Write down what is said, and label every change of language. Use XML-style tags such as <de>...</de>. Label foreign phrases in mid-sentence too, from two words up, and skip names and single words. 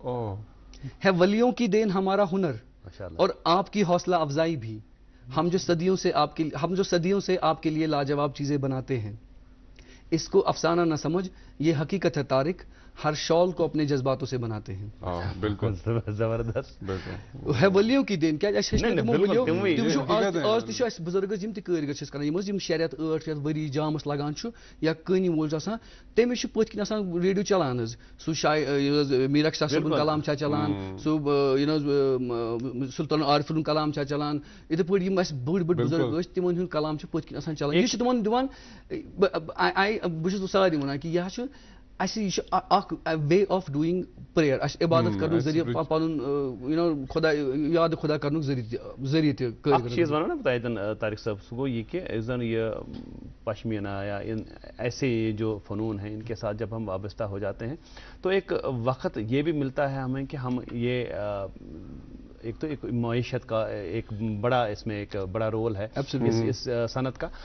<ur>ہے ولیوں کی دین ہمارا ہنر اور آپ کی حوصلہ افزائی بھی, ہم جو صدیوں سے آپ کے لیے لاجواب چیزیں بناتے ہیں. اس کو افسانہ نہ سمجھ, یہ حقیقت ہے طارق, ہر شال کو اپنے جذباتوں سے بناتے ہیں. بالکل زبردست. ہے ولیوں کی دین</ur> <ks>کیا آج تہ اس بزرگس یم تہ کٲرگر چھِ کران, یم 6 رٮ۪تھ 8 رٮ۪تھ ؤری جامس لگان چھُ یا کٲنی وول چھُ آسان, تٔمِس چھُ پٔتھۍ کِنۍ آسان ریڈیو چلان حظ, سُہ میٖر اخشاق صٲبُن کلام چھا چلان, سُہ سلطان عارف ہُنٛد کلام چھا چلان, یِتھے پٲٹھۍ یِم اَسہِ بٔڑۍ بٔڑۍ بُزرگ ٲسۍ تِمن ہُنٛد کلام چھُ پٔتھۍ کِنۍ آسان چلان. یہِ چھُ تِمن دِوان, بہٕ چھُس سارنٕے وَنان کہِ یہِ چھُ اَسہِ یہِ چھُ اکھ</ks> <en>way of doing prayer,</en> <ks>اَسہِ عبادت کرنُک ذٔریعہٕ پنُن خۄدا یاد خۄدا کرنُک ذٔریعہٕ تہِ. اکھ چیز ونو نا بہٕ تۄہہِ طارق صٲب, سُہ گوٚو یہِ کہ یُس زن یہ پشمینہ یا</ks> <ur>ایسے جو فنون ہیں ان کے ساتھ جب ہم وابستہ ہو جاتے ہیں تو ایک وقت یہ بھی ملتا ہے ہمیں کہ ہم یہ ایک تو ایک معیشت کا ایک بڑا اس میں ایک بڑا رول ہے اس صنعت کا.</ur>